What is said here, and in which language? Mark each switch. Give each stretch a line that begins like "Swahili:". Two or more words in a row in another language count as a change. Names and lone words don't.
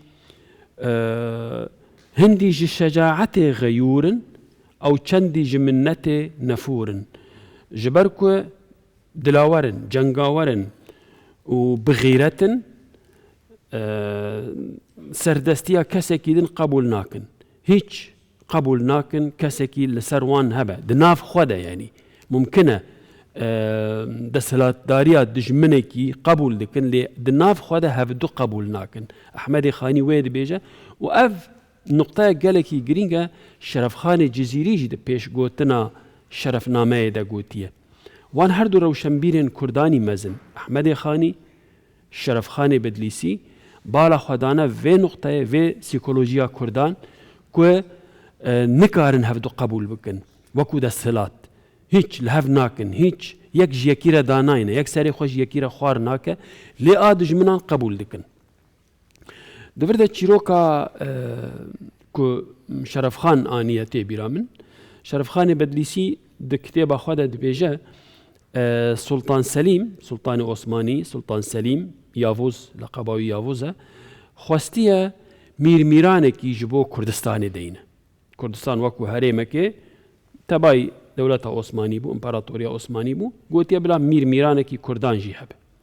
Kurdish: هندی ji şecaetê xeyûrin ew çendî ji minnetê nefûrin ji ber ku dilawerin cengawerin û bixîretin serdestiya kesekî din qebûl nakin hiç qebûl nakin kesekî li ser wan hebe di nav xwe de yanî mumkin e دەسەڵاتداریە دژمنێکی قبول دکن لێ دناف خۆدا هەفتوو قبول ناکن ئەحمەدی خانی وێ دەبێژە و ئەف نقطەیە گەلێکی گرینگە شەرەفخانی جززیریژی دە پێشگوتنا شەرەفنامەیەدا گوتیە وان هەردوو ڕەوشەمبیرێن کوردانی مەزن ئەحمەدی خانی شەرەفخانی بەدلیسی بالا خۆدانە vê نقطەیە vê سیکۆلۆژیا کوردان کو نکارن هەفتوو قبول بکن وەکو دەسەڵات هیچ لە هەف ناکن هیچ یەک ji yekî re danayne yek serê xwe ji yekî re xwar nake lê a dijminan qebûl dikin divir de çîroka ku Şerefxan aniye tê bîra min Şerefxanê Bedlîsî di kitêba xwe de dibêje Sultan Selîm Sultanê Osmanî Sultan Selîm Yavuz leqeba wî Yavuz e xwestiye mîrmîranekî ji bo Kurdistanê deyne Kurdistan wekû herêmekê tebayî dewleta Osmanî bû İmparatoriya Osmanî bû gotiye bila mîrmîranekî Kurdan jî hebe